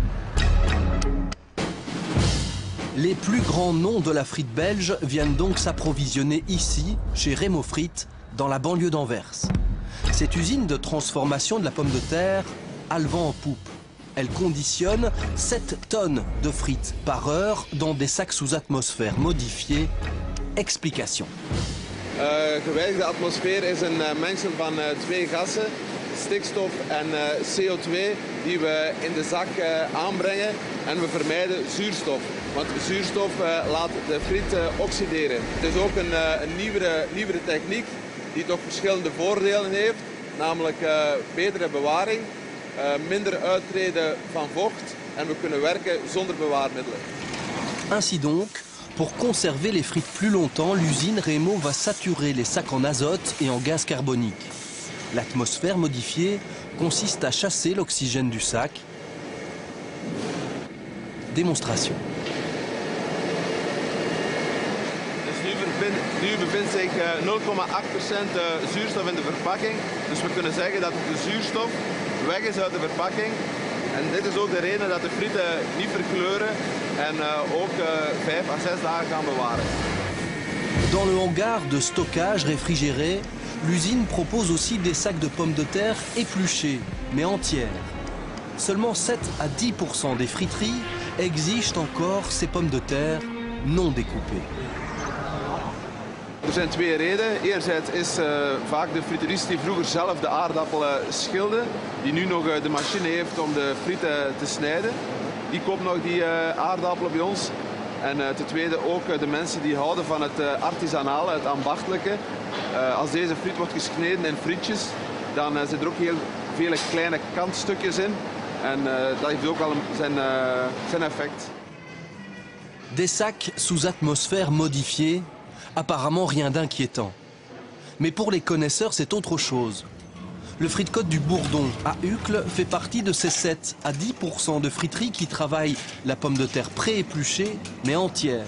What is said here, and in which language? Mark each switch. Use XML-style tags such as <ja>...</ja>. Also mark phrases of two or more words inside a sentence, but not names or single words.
<fr>Les plus grands noms de la frite belge viennent donc s'approvisionner ici, chez Remo Frites, dans la banlieue d'Anvers. Cette usine de transformation de la pomme de terre a le vent en poupe. Elle conditionne 7 tonnes de frites par heure dans des sacs sous atmosphère modifiés. Explication.</fr> <nl>Gewijzigde atmosfeer is een mengsel van twee gassen, stikstof en CO2, die we in de zak aanbrengen en we vermijden zuurstof. Want zuurstof laat de friet oxideren. Het is ook een nieuwere techniek die toch verschillende voordelen heeft, namelijk betere bewaring, minder uittreden van vocht en we kunnen werken zonder bewaarmiddelen.</nl> <fr>Ainsi donc, pour conserver les frites plus longtemps, l'usine Remo va saturer les sacs en azote et en gaz carbonique. L'atmosphère modifiée consiste à chasser l'oxygène du sac. Démonstration.</fr> <nl>Nu bevindt zich 0,8% zuurstof in de verpakking. Dus we kunnen zeggen dat de zuurstof weg is uit de verpakking. En dit is ook de reden dat de frieten niet verkleuren en ook 5 à 6 dagen gaan bewaren.</nl> <fr>Dans le hangar de stockage réfrigéré, l'usine propose aussi des sacs de pommes de terre épluchées, mais entières. Seulement 7 à 10% des friteries exigent encore ces pommes de terre non découpées.</fr> <nl>Er zijn twee redenen. Enerzijds is vaak de friterist die vroeger zelf de aardappelen schilde, die nu nog de machine heeft om de frieten te snijden. Die koopt nog die aardappelen bij ons. En ten tweede ook de mensen die houden van het artisanale, het ambachtelijke. Als deze friet wordt gesneden in frietjes, dan zitten er ook heel vele kleine kantstukjes in. En dat heeft ook al zijn effect.</nl> <fr>Des sacs sous atmosphère modifiée, apparemment rien d'inquiétant. Mais pour les connaisseurs, c'est autre chose. Le Frite-Côte du Bourdon, à Uccle, fait partie de ces 7 à 10% de friteries qui travaillent la pomme de terre pré-épluchée, mais entière.</fr>